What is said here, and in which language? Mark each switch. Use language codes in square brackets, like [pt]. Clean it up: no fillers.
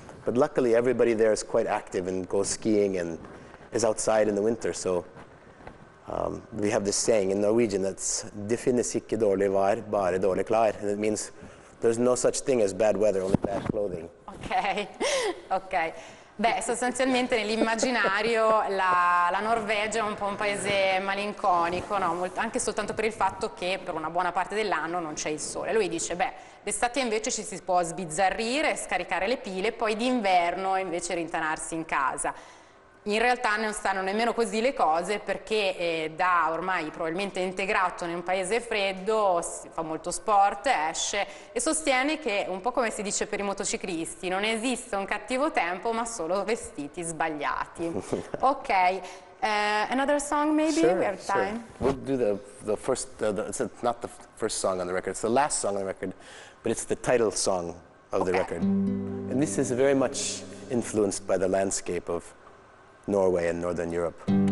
[en] But luckily, everybody there is quite active and goes skiing and is outside in the winter. So we have this saying in Norwegian that's [no] "Det finnes ikke dårlig vær, bare dårlig klær." [en] And it means there's no such thing as bad weather, only bad clothing. Ok, ok. [it] Beh, sostanzialmente nell'immaginario la Norvegia è un po' un paese malinconico, no? Anche soltanto per il fatto che per una buona parte dell'anno non c'è il sole. Lui dice, beh, d'estate invece ci si può sbizzarrire, scaricare le pile, poi d'inverno invece rintanarsi in casa. In realtà non stanno nemmeno così le cose perché da ormai probabilmente integrato in un paese freddo fa molto sport, esce e sostiene che, un po' come si dice per i motociclisti, non esiste un cattivo tempo ma solo vestiti sbagliati. [en] Ok, another song maybe? Sure, We have time. Sure. We'll do the first, it's not the first song on the record, it's the last song on the record, but it's the title song of the record. And this is very much influenced by the landscape of Norway and Northern Europe.